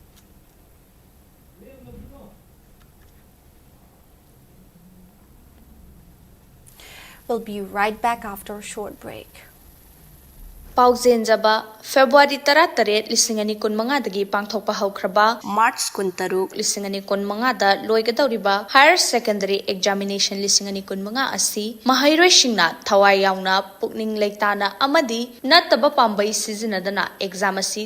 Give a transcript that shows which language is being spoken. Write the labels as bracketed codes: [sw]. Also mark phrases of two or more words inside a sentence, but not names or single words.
[en] We'll be right back after a short break. [mni] Pauzenjaba February 13 lisingani kun manga dagi pangthokpa haukraba March kun taruk lisingani kun manga da loigadawriba [en] higher secondary examination [mni] lisingani kun manga asi mahairoi singna thawai yauna pukning leitana amadi nataba pambai sizinadana exam asi